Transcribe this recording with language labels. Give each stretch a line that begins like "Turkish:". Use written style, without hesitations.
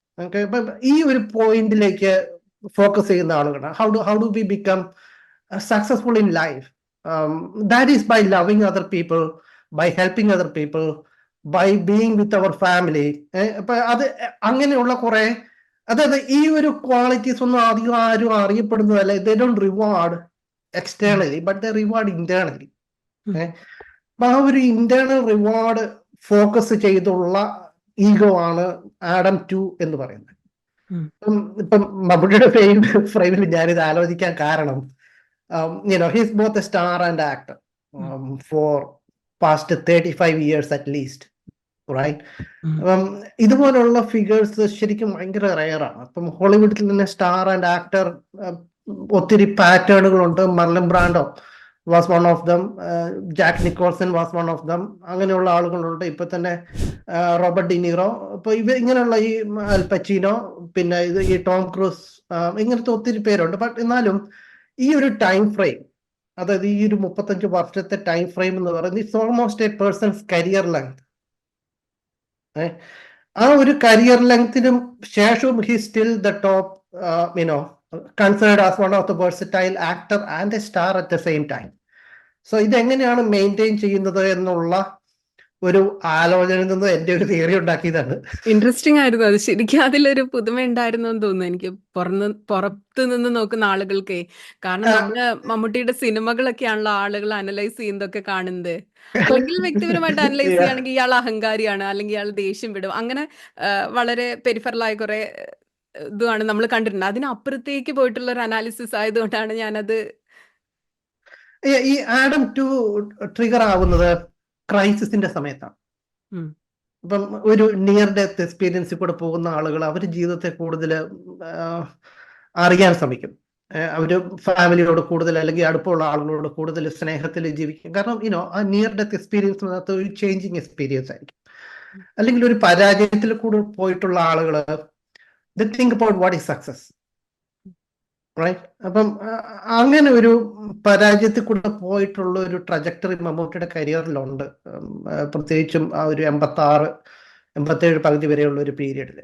Malayalam: Okay, അപ്പൊ ഈ ഒരു പോയിന്റിലേക്ക് ഫോക്കസ് ചെയ്യുന്ന ആളുകളാണ്.
English: how do we become successful in life? That is by loving other people, by helping other people, by being with our family.
Malayalam: അപ്പൊ അത് അങ്ങനെയുള്ള കുറെ, അതായത് ഈ ഒരു ക്വാളിറ്റീസ് ഒന്നും അധികം ആരും അറിയപ്പെടുന്നതല്ല.
English: they don't reward externally but they reward internally.
Malayalam: അപ്പൊ ആ ഒരു ഇന്റേണൽ റിവാർഡ് ഫോക്കസ് ചെയ്തുള്ള ഈഗോ ആണ് ആഡം 2 എന്ന് പറയുന്നത്. ഇപ്പം മമ്മൂട്ടിയുടെ ഫ്രെയിമിൽ ഞാനിത് ആലോചിക്കാൻ കാരണം
English: he's both a star and actor for past 35 years at least, right?
Malayalam: ഇതുപോലുള്ള ഫിഗേഴ്സ് ശരിക്കും ഭയങ്കര റയറാണ്. അപ്പം ഹോളിവുഡിൽ തന്നെ സ്റ്റാർ ആൻഡ് ആക്ടർ ഒത്തിരി പാറ്റേണുകളുണ്ട്.
English: Marlon Brando was one of them, Jack Nicholson was one of them.
Malayalam: അങ്ങനെയുള്ള ആളുകളുണ്ട്. ഇപ്പൊ തന്നെ റോബർട്ട് ഡിനീറോ, ഇപ്പൊ ഇങ്ങനെയുള്ള ഈ അൽ പച്ചീനോ, പിന്നെ ഈ ടോം ക്രൂസ്, ഇങ്ങനത്തെ ഒത്തിരി പേരുണ്ട്. ബട്ട് എന്നാലും ഈ ഒരു ടൈം ഫ്രെയിം, അതായത് ഈ ഒരു 35 വർഷത്തെ ടൈം ഫ്രെയിം എന്ന് പറയുന്നത്
English: It's almost a person's career length.
Malayalam: ആ ഒരു കരിയർ ലെങ്തിനും ശേഷവും
English: He still the top, considered as one of the versatile actor and a star at the same time. So
Malayalam: ഇതെങ്ങനെയാണ് മെയിൻറ്റെയിൻ ചെയ്യുന്നത് എന്നുള്ള ഒരു ആലോചനയിൽ നിന്ന് എന്റെ ഒരു തിയറി ഉണ്ടാക്കിയതാണ്. ഇൻട്രസ്റ്റിംഗ് ആയിരുന്നു അത്. ശരിക്കും അതിലൊരു പുതുമ ഉണ്ടായിരുന്നു എന്ന് തോന്നുന്നു എനിക്ക്, പുറത്ത് നിന്ന് നോക്കുന്ന ആളുകൾക്ക്. കാരണം നമ്മള് മമ്മൂട്ടിയുടെ സിനിമകളൊക്കെയാണല്ലോ ആളുകൾ അനലൈസ് ചെയ്യുന്നതൊക്കെ കാണുന്നത്. അല്ലെങ്കിൽ വ്യക്തിപരമായിട്ട് അനലൈസ് ചെയ്യുകയാണെങ്കിൽ ഇയാൾ അഹങ്കാരിയാണ്, അല്ലെങ്കിൽ ഇയാൾ ദേഷ്യം വിടും, അങ്ങനെ വളരെ പെരിഫറലായ കുറെ ഇതുമാണ് നമ്മൾ കണ്ടിട്ടുണ്ട്. അതിനപ്പുറത്തേക്ക് പോയിട്ടുള്ള ഒരു അനാലിസിസ് ആയതുകൊണ്ടാണ് ഞാനത് ഈ ആഡം 2 ട്രിഗർ ആവുന്നത് ക്രൈസിസിന്റെ സമയത്താണ്. ഉം. ഇപ്പം ഒരു നിയർ ഡെത്ത് എക്സ്പീരിയൻസിൽ കൂടെ പോകുന്ന ആളുകൾ അവർ ജീവിതത്തെ കൂടുതൽ അറിയാൻ ശ്രമിക്കും. അവര് ഫാമിലിയോട് കൂടുതൽ അല്ലെങ്കിൽ അടുപ്പമുള്ള ആളുകളോട് കൂടുതൽ സ്നേഹത്തിൽ ജീവിക്കും. കാരണം ആ നിയർ ഡെത്ത് എക്സ്പീരിയൻസ് ഒരു ചേഞ്ചിങ് എക്സ്പീരിയൻസ് ആയിരിക്കും. അല്ലെങ്കിൽ ഒരു പരാജയത്തിൽ കൂടെ പോയിട്ടുള്ള ആളുകൾ
English: they think about what is success, right?
Malayalam: അപ്പം അങ്ങനെ ഒരു പരാജയത്തിൽ കൂടെ പോയിട്ടുള്ള ഒരു ട്രജക്ടറി മമ്മൂട്ടിയുടെ കരിയറിലുണ്ട്. പ്രത്യേകിച്ചും ആ ഒരു 86-87 പകുതി വരെയുള്ള ഒരു പീരീഡിൽ.